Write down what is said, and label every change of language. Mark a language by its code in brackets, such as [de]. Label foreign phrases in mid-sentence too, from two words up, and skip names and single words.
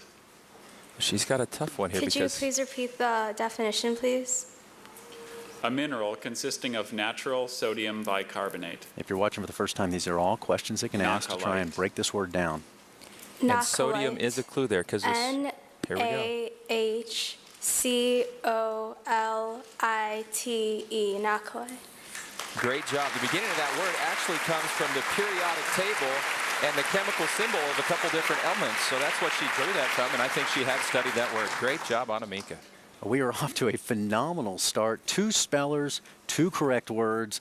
[en] She's got a tough one here Could you because please repeat the definition, please? A mineral consisting of natural sodium bicarbonate. If you're watching for the first time, these are all questions they can ask to try and Nacalite. break this word down. and sodium is a clue there because here we go. N-A-H-C-O-L-I-T-E, nacalite. Great job. The beginning of that word actually comes from the periodic table and the chemical symbol of a couple different elements. So that's what she drew that from, and I think she had studied that word. Great job, Anamika. We are off to a phenomenal start. 2 spellers, 2 correct words.